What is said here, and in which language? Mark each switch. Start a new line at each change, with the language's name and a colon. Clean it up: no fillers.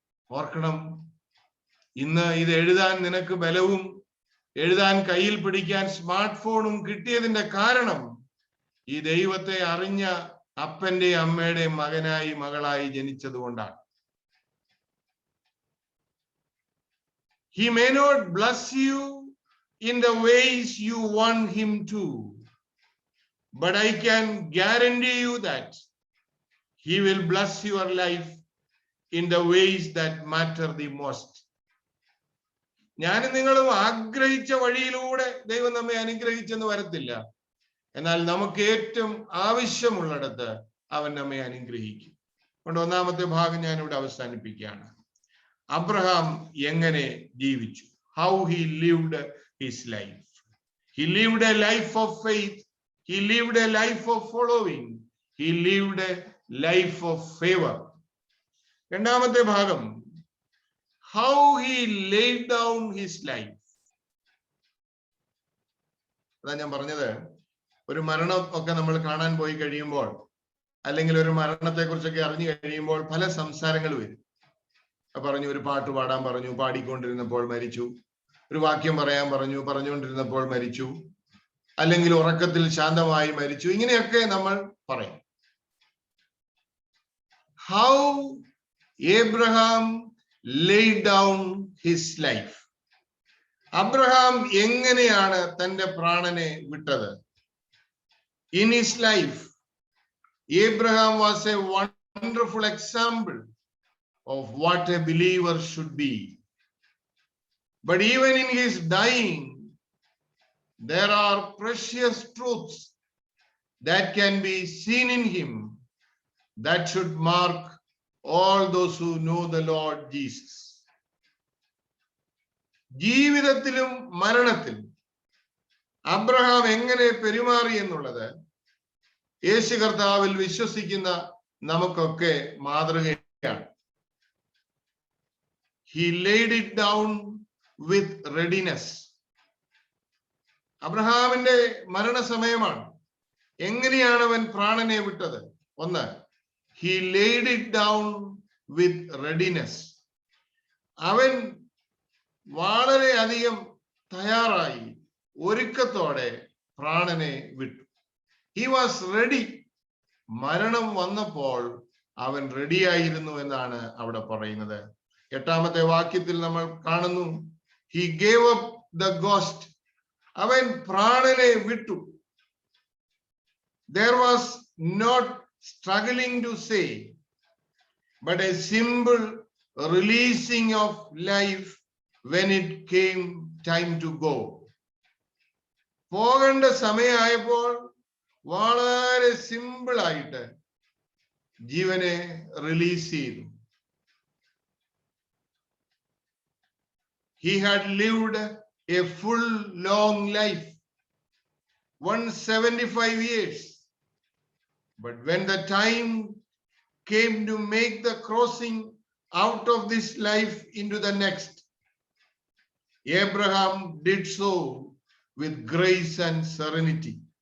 Malayalam: ഓർക്കണം, ഇന്ന് ഇത് എഴുതാൻ നിനക്ക് ബലവും എഴുതാൻ കയ്യിൽ പിടിക്കാൻ സ്മാർട്ട് ഫോണും കിട്ടിയതിന്റെ കാരണം ഈ ദൈവത്തെ അറിഞ്ഞ അപ്പന്റെ അമ്മയുടെ മകനായി മകളായി ജനിച്ചത് കൊണ്ടാണ്.
English: He may not bless you in the ways you want him to, but I can guarantee you that he will bless your life in the ways that matter the most.
Malayalam: ഞാനും നിങ്ങളും ആഗ്രഹിച്ച വഴിയിലൂടെ ദൈവം നമ്മെ അനുഗ്രഹിച്ചെന്ന് വരത്തില്ല. എന്നാൽ നമുക്ക് ഏറ്റവും ആവശ്യമുള്ളിടത്ത് അവൻ നമ്മെ അനുഗ്രഹിക്കും. അതുകൊണ്ട് ഒന്നാമത്തെ ഭാഗം ഞാൻ ഇവിടെ അവസാനിപ്പിക്കുകയാണ്. അബ്രഹാം എങ്ങനെ ജീവിച്ചു?
English: How he lived his life. He lived a life of faith. He lived a life of following. He lived a life of favor.
Malayalam: രണ്ടാമത്തെ ഭാഗം,
English: how he laid down his life.
Malayalam: അതാ ഞാൻ പറഞ്ഞത്, ഒരു മരണം ഒക്കെ നമ്മൾ കാണാൻ പോയി കഴിയുമ്പോൾ, അല്ലെങ്കിൽ ഒരു മരണത്തെ കുറിച്ചൊക്കെ അറിഞ്ഞു കഴിയുമ്പോൾ പല സംസാരങ്ങൾ വരും. പറഞ്ഞു, ഒരു പാട്ട് പാടാൻ പറഞ്ഞു, പാടിക്കൊണ്ടിരുന്നപ്പോൾ മരിച്ചു. ഒരു വാക്യം പറയാൻ പറഞ്ഞു, പറഞ്ഞുകൊണ്ടിരുന്നപ്പോൾ മരിച്ചു. അല്ലെങ്കിൽ ഉറക്കത്തിൽ ശാന്തമായി മരിച്ചു. ഇങ്ങനെയൊക്കെ നമ്മൾ പറയും.
English: How Abraham laid down his life.
Malayalam: Abraham എങ്ങനെയാണ് തന്റെ പ്രാണനെ വിട്ടത്?
English: In his life, Abraham was a wonderful example of what a believer should be. But even in his dying, there are precious truths that can be seen in him that should mark all those who know the Lord Jesus.
Malayalam: ജീവിതത്തിലും മരണത്തിലും Abraham എങ്ങനെ പെരുമാറി എന്നുള്ളത് യേശു കർത്താവിൽ വിശ്വസിക്കുന്ന നമുക്കൊക്കെ മാതൃകയാണ്.
English: He laid it down with readiness.
Malayalam: അബ്രഹാമിന്റെ മരണസമയമാണ്. എങ്ങനെയാണ് അവൻ പ്രാണനെ വിട്ടത്? ഒന്ന്,
English: he laid it down with readiness.
Malayalam: അവൻ വളരെയധികം തയ്യാറായി ഒരുക്കത്തോടെ പ്രാണനെ വിട്ടു.
English: He was ready.
Malayalam: മരണം വന്നപ്പോൾ അവൻ റെഡിയായിരുന്നു എന്നാണ് അവിടെ പറയുന്നത്. എട്ടാമത്തെ വാക്യത്തിൽ നമ്മൾ കാണുന്നു,
English: he gave up the ghost.
Malayalam: അവൻ പ്രാണനെ വിട്ടു.
English: There was not struggling to say, but a simple releasing of life when it came time to go.
Malayalam: പോകേണ്ട സമയമായപ്പോൾ വളരെ സിമ്പിൾ ആയിട്ട് ജീവനെ റിലീസ് ചെയ്തു.
English: He had lived a full long life, 175 years. But when the time came to make the crossing out of this life into the next, Abraham did so with grace and serenity.